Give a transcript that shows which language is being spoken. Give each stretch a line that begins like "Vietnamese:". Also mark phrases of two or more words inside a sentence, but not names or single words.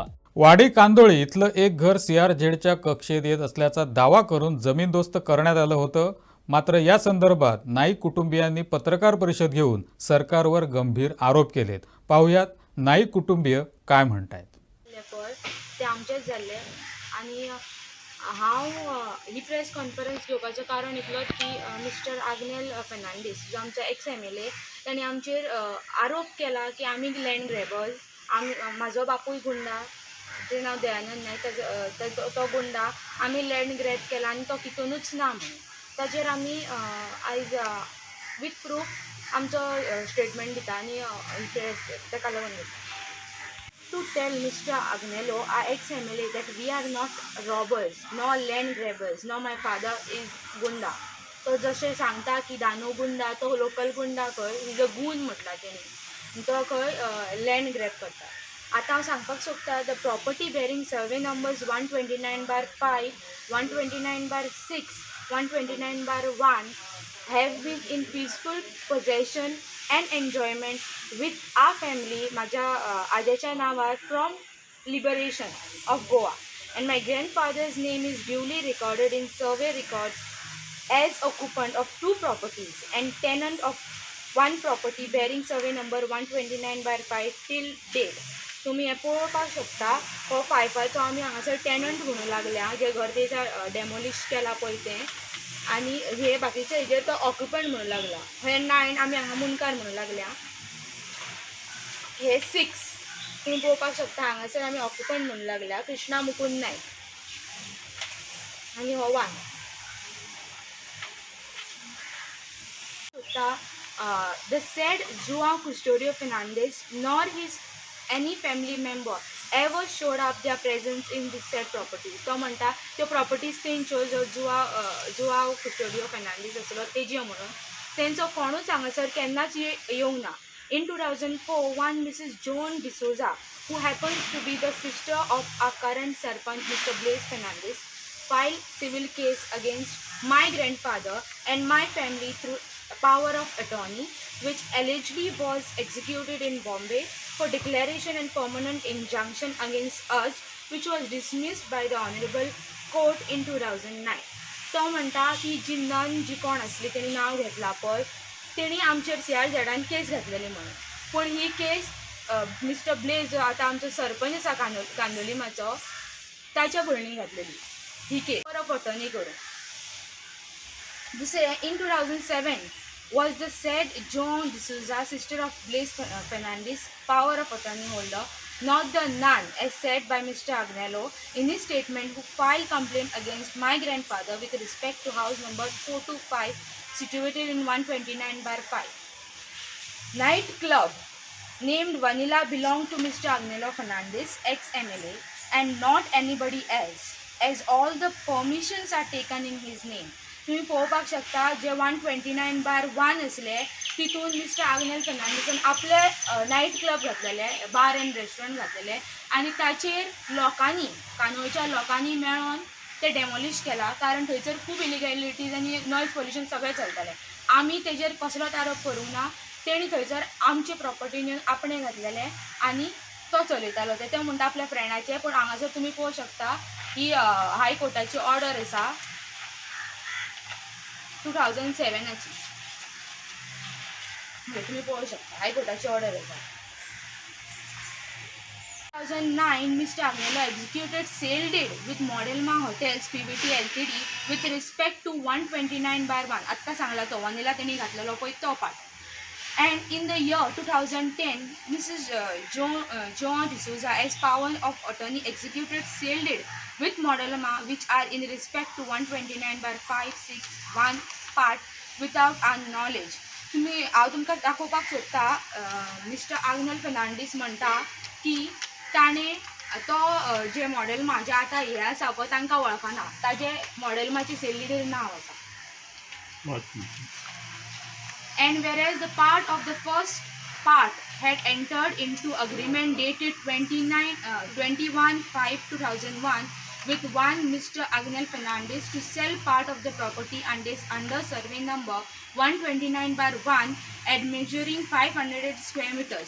Marathi: वाडी कांदोळी इथलं एक घर CRZच्या कक्षेत येत असल्याचा दावा करून जमीनदोस्त करण्यात आलं होतं। मात्र या संदर्भात नाईक कुटुंबियांनी पत्रकार परिषद घेऊन सरकारवर गंभीर आरोप केलेत। पाहुयात नाईक कुटुंबीय काय म्हणतायत।
Konkani: ते आमचेच जाल्ले आणि हांव ही
English: press conference
Konkani: घेवपाचें कारण इतलोच की मिस्टर आग्नेल फर्नांडीस जो आमचो
English: ex MLA
Konkani: ताणें आमचेर आरोप केला की आमी
English: land grabbers,
Konkani: म्हाजो बापूय गुंडा, तें नांव दयानंद नायक, तो गुंडा, आमी
English: land grab
Konkani: केला आनी तो कितूनच ना म्हणून। ताचेर आमी आयज
English: with proof
Konkani: आमचो स्टेटमेंट दिता आनी ताका लागून दिता।
English: To tell Mr. Agnello, our ex-MLA, that we are not robbers, nor land grabbers, nor my father is gunda.
Konkani: तो जशें सांगता की दानू गुंडा तो लोकल गुंडा खंय
English: is a goon
Konkani: म्हटला तेणी, तो खंय
English: land grab
Konkani: करता। आतां हांव सांगपाक सोदता
English: the property bearing survey numbers 129/5, 129/6, 129/1 have been in peaceful possession and enjoyment with our family,
Konkani: माझ्या आज्याच्या नावार
English: from liberation of Goa, and my grandfather's name is duly recorded in survey records as occupant of 2 properties and tenant of 1 property bearing survey number 129/5 till date।
Konkani: तुम्ही हे पळोवपाक शकता, हो 5ाचो आमी हांगासर टेनंट म्हणूं लागल्या, जे घर तेच्या डेमोलिश केला पळय तें, आनी हे बाकीचे हेजेर तो ऑक्युपंट म्हणूं लागला। हे 9 आमी हांगा मुनकार म्हणूं लागल्या, हे 6 तुम्ही पळोवपाक शकता हांगासर आमी ऑक्युपंट म्हणूं लागल्या, कृष्णा मुकुंद नायक, आनी हो 1
English: the said João Custodio Fernandes nor his any family member ever showed up their presence in this said property।
Konkani: तो म्हणटा त्यो प्रॉपर्टीज तेंच्यो जो जुआव कुस्टोडियो फेर्नांडीस आसलो तेज्यो म्हणून, तेंचो कोणूच हांगासर केन्नाच येवंक ना।
English: In 2004, one Mrs. Joan D'Souza, who happens to be the sister of our current Sarpanch, Mr. Blaise Fernandes, filed civil case against my grandfather and my family through a power of attorney, which allegedly was executed in Bombay for declaration and permanent injunction against us, which was dismissed by the Honorable Court in 2009।
Konkani: तो म्हणटा की जी नन जी कोण आसली तेणी नांव घेतला पळय, तेणी आमचेर CRZन केस घातलेली म्हणून, पूण ही केस मिस्टर ब्लेज जो आतां आमचो सरपंच आसा कांदोलीमाचो, ताच्या भयणी घातलेली ही केस परत अटर्नी करून। दुसरें,
English: in 2007 was the said Joan D'Souza, sister of Blaise Fernandes, power of attorney holder, not the nun as said by Mr. Agnello in his statement, who filed complaint against my grandfather with respect to house number 425 situated in 129/5 night club named Vanilla belonged to Mr. Agnello Fernandes, ex-MLA, and not anybody else, as all the permissions are taken in his name।
Konkani: तुम्ही पळोवपाक शकता जे 129/1 असले तितून मिस्टर आग्नेल फर्नांडीसान आपले
English: night club
Konkani: घातलेले,
English: bar and restaurant
Konkani: घातलेले, आनी ताचेर लोकांनी कानोळच्या लोकांनी मेळोन ते डेमोलिश केला, कारण थंयसर खूब इलिगॅलिटीज आनी
English: noise pollution
Konkani: सगळें चलतालें। आमी तेजेर कसलोच आरोप करूंक ना, तेणी थंयसर आमचे प्रॉपर्टीन आपणे घातलेले आनी तो चलयतालो ते म्हणटा आपल्या फ्रेंडाचे। पूण हांगासर तुमी पळोवंक शकता ही हायकोर्टाची ऑर्डर आसा 2007ची, तुम्ही पळोवंक शकता हायकोर्टाची ऑर्डर आसा।
English: 2009 Mr. Agnello executed sale deed with Modelma Hotels PVT Ltd with respect to 129/1,
Konkani: आत्ता सांगला तो वनिला तेणी घातलेलो पळय तो पार्ट।
English: And in the year 2010, Mrs. Joan D'Souza, as power of attorney, executed sale deed with Modelma, which are in respect to 129/5, 6, 1 part without our knowledge।
Konkani: तुम्ही हांव तुमकां दाखोवपाक सोदता, मिस्टर आग्नेल फर्नांडीस म्हणटा की ताणें तो जे मॉडेलमा जे आतां हे आसा पळय तांकां वळखना, ताजे मॉडेलमाचे
English: sale deed
Konkani: नांव आसा।
English: And whereas the part of the first part had entered into agreement dated 21/5/2001 with one Mr. Agnel Fernandez to sell part of the property and is under survey number 129/1 at measuring 500 square meters.